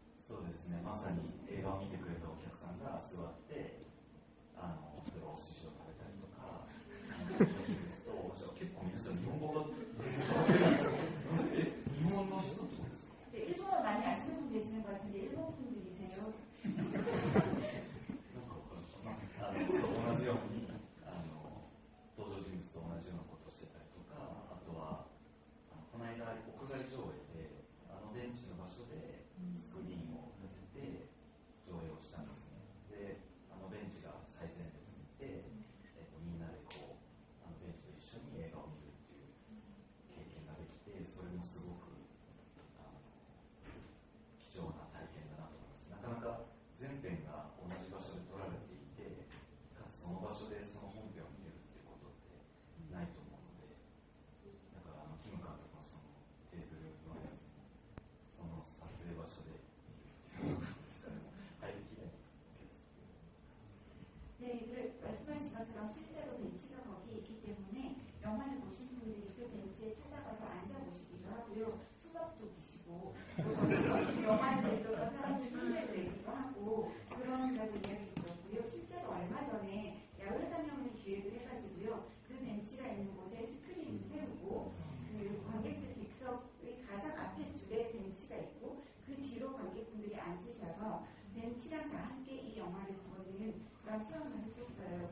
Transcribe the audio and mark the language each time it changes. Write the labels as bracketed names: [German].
[Japanese] そうですね、まさに映画を見てくれたお客さんが座って例えばお寿司を食べたりとかできると面白い。結構皆さん日本語が日本の人ってことですか？ [Korean] 네, 일본어 많이 아시는 분 계시는 것 같은데 일본 분들이세요? [Japanese] 同じように登場人物と同じようなことをしてたりとか、あとはこの間屋外上映でベンチの場所でスクリーンを立てて上映をしたんですね。でベンチが最前列にいて、みんなでベンチと一緒に映画を見るっていう経験ができて、それもすごく貴重な体験だなと思います。なかなか全編が同じ場所で撮られていて、かつその場所でその本編を見れるっていうことってないと思うので、だからキム監督のそのテーブルのやつにその撮影場所で見るっていうことですから、入りきれないわけです。 [Korean] 네, 말씀하신 것처럼 실제로 벤치가 거기에 있기 때문에 영화를 보신 분들이 그 벤치에 찾아가서 앉아보시기도 하고요, 수박도 드시고 영화에 대해서 사람들이 손을 내기도 하고 그런다고 이야기 들었고요. 실제로 얼마 전에 야외 상영을 기획을 해가지고요, 그 벤치가 있는 곳에 스크린을 세우고 그 관객들 객석의 가장 앞에 줄에 벤치가 있고 그 뒤로 관객분들이 앉으셔서 벤치랑 다 함께 이 영화를 보는 그런 체험을 했었어요.